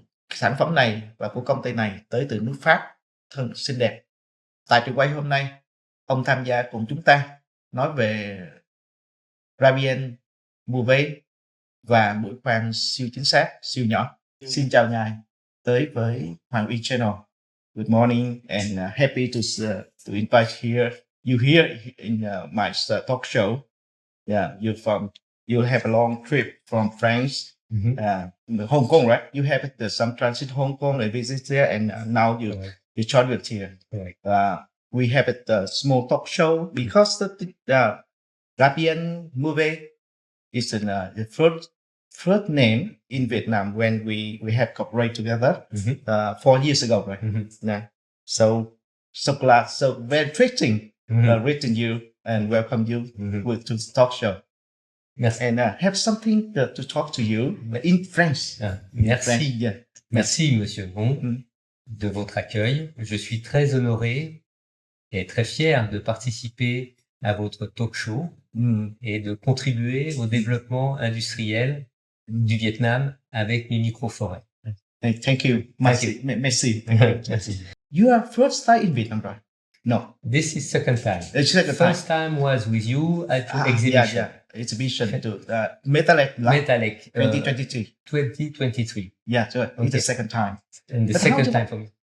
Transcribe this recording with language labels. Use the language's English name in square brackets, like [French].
[Vietnamese] Sản phẩm này và của công ty này tới từ nước Pháp, thân xinh đẹp. Tại trường quay hôm nay, ông tham gia cùng chúng ta nói về RAUMEDIA và mũi khoan siêu chính xác, siêu nhỏ. Xin chào ngài tới với Hoàng Uyên Channel. [English] Good morning and happy to invite you here in my talk show. Yeah, you have a long trip from France. Hong Kong, right? You have some transit Hong Kong and visit there, and now you traveled here. We have a small talk show because the RAUMEDIA is the first name in Vietnam when we have cooperated together 4 years ago, right? Yeah. So glad, so very interesting meeting you and welcome you to the talk show. [French] Merci. [English] And have something to talk to you in French. [French] Merci. [English] French, yeah. [French] Merci, Monsieur Bon, de votre accueil. Je suis très honoré et très fier de participer à votre talk show et de contribuer au développement industriel du Vietnam avec mes micro-forêts. [English] Thank you. Merci. [French] Merci. [English] You are first time in Vietnam, right? No. This is second time. First time was with you at exhibition. Yeah. Exhibition to Metalec 2023. 2023. Yeah, so it's the second time. And the second time for me.